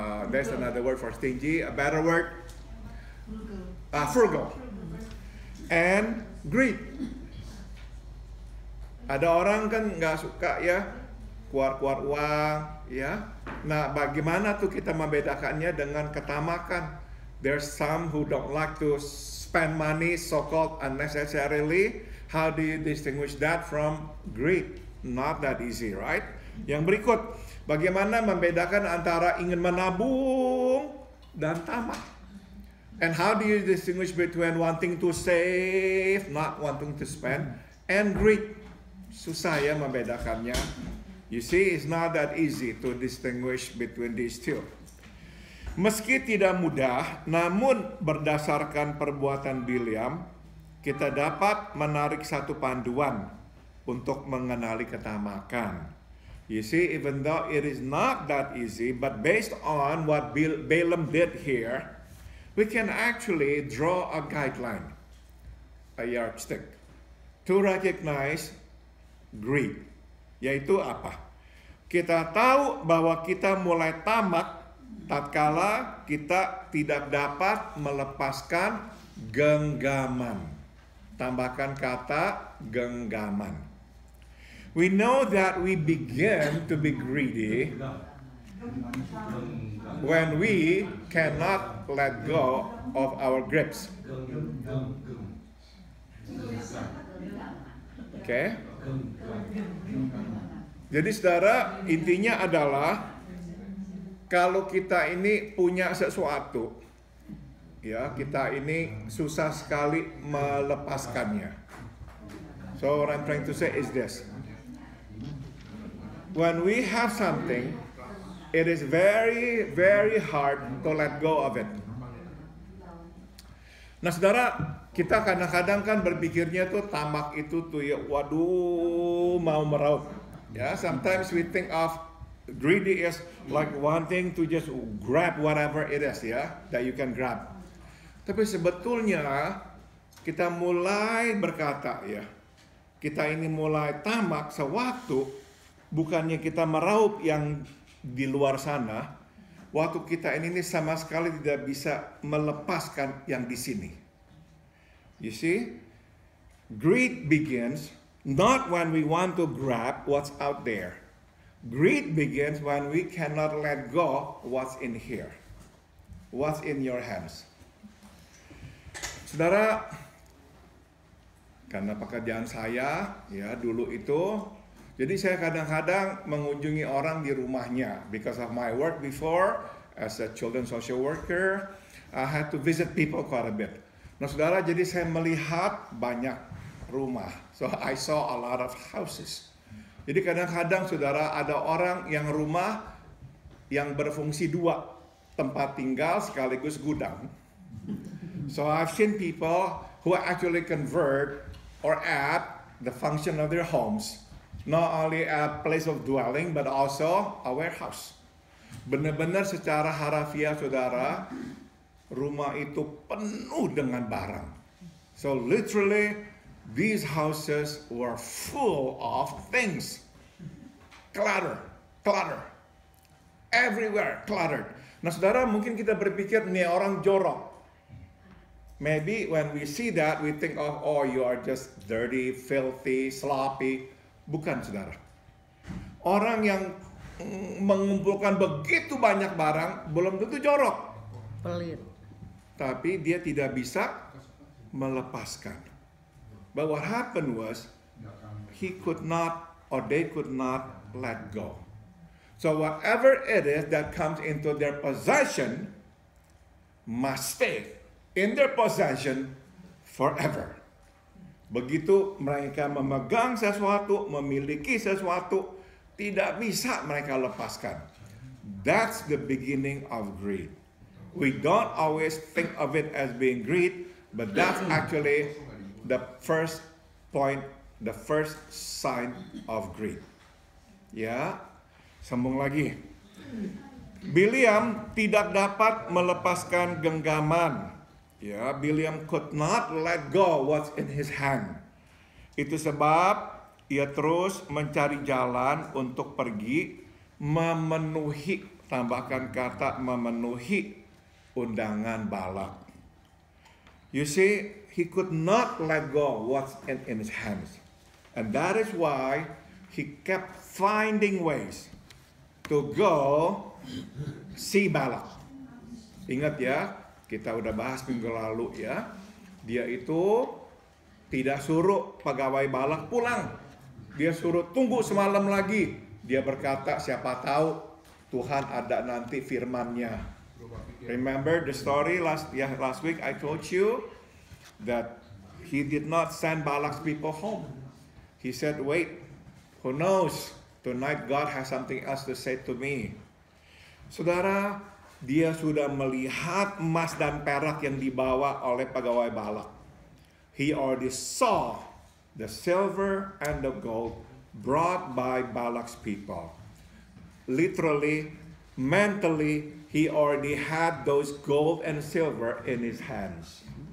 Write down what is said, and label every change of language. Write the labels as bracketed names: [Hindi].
[English] There's another word for stingy. A better word, frugal, and greed. [Indonesian] Ada orang kan nggak suka ya keluar uang, ya. Nah, bagaimana tuh kita membedakannya dengan ketamakan? [English] There's some who don't like to spend money so-called unnecessarily. How do you distinguish that from greed? Not that easy, right? [Indonesian] Yang berikut, bagaimana membedakan antara ingin menabung dan tamak? [English] And how do you distinguish between wanting to save, not wanting to spend, and greed? [Indonesian] Susah ya membedakannya. [English] You see, it's not that easy to distinguish between these two. [Indonesian] Meski tidak mudah, namun berdasarkan perbuatan Bileam, kita dapat menarik satu panduan untuk mengenali ketamakan. [English] You see, even though it is not that easy, but based on what Balaam did here, we can actually draw a guideline, a yardstick, to recognize greed. [Indonesian] Yaitu apa? Kita tahu bahwa kita mulai tamak tatkala kita tidak dapat melepaskan genggaman. Tambahkan kata genggaman. [English] We know that we begin to be greedy when we cannot let go of our grips. Okay? [Indonesian] Jadi saudara, intinya adalah kalau kita ini punya sesuatu, ya, kita ini susah sekali melepaskannya. [English] So what I'm trying to say is this. When we have something, it is very, very hard to let go of it. [Indonesian] Nah saudara, kita kadang-kadang kan berpikirnya tuh tamak itu tuh ya, waduh, mau meraup. [English] Ya, sometimes we think of greedy is like wanting to just grab whatever it is, ya, that you can grab. [Indonesian] Tapi sebetulnya kita mulai berkata, ya, kita ini mulai tamak sewaktu bukannya kita meraup yang di luar sana, waktu kita ini sama sekali tidak bisa melepaskan yang di sini. [English] You see, greed begins not when we want to grab what's out there. Greed begins when we cannot let go what's in here, what's in your hands. [Indonesian] Saudara, karena pekerjaan saya, ya, dulu itu, jadi saya kadang-kadang mengunjungi orang di rumahnya. [English] Because of my work before, as a children social worker, I had to visit people quite a bit. [Indonesian] Nah saudara, jadi saya melihat banyak rumah. [English] So I saw a lot of houses. [Indonesian] Jadi kadang-kadang saudara, ada orang yang rumah yang berfungsi dua, tempat tinggal sekaligus gudang. [English] So I've seen people who actually convert or add the function of their homes, not only a place of dwelling but also a warehouse. [Indonesian] Benar-benar secara harafiah saudara, rumah itu penuh dengan barang. [English] So literally these houses were full of things. Clutter, clutter. Everywhere cluttered. [Indonesian] Nah saudara, mungkin kita berpikir nih orang jorok. [English] Maybe when we see that, we think of, oh, you are just dirty, filthy, sloppy. [Indonesian] Bukan, saudara. Orang yang mengumpulkan begitu banyak barang, belum tentu jorok. Pelit. Tapi dia tidak bisa melepaskan. [English] But what happened was, he could not, or they could not let go. So whatever it is that comes into their possession, must stay in their possession forever. [Indonesian] Begitu mereka memegang sesuatu, memiliki sesuatu, tidak bisa mereka lepaskan. [English] That's the beginning of greed. We don't always think of it as being greed, but that's actually the first point, the first sign of greed. [Indonesian] Ya, sambung lagi. Bileam tidak dapat melepaskan genggaman. [English] Ya, Bileam could not let go what's in his hand. [Indonesian] Itu sebab ia terus mencari jalan untuk pergi memenuhi, tambahkan kata memenuhi undangan Balak. [English] You see, he could not let go what's in his hands. And that is why he kept finding ways to go see Balak. [Indonesian] Ingat ya, kita udah bahas minggu lalu ya. Dia itu tidak suruh pegawai Balak pulang. Dia suruh tunggu semalam lagi. Dia berkata, siapa tahu Tuhan ada nanti firman-Nya. [English] Remember the story last week I told you that he did not send Balak's people home. He said, wait, who knows? Tonight God has something else to say to me. [Indonesian] Saudara, dia sudah melihat emas dan perak yang dibawa oleh pegawai Balak. [English] He already saw the silver and the gold brought by Balak's people. Literally, mentally, he already had those gold and silver in his hands.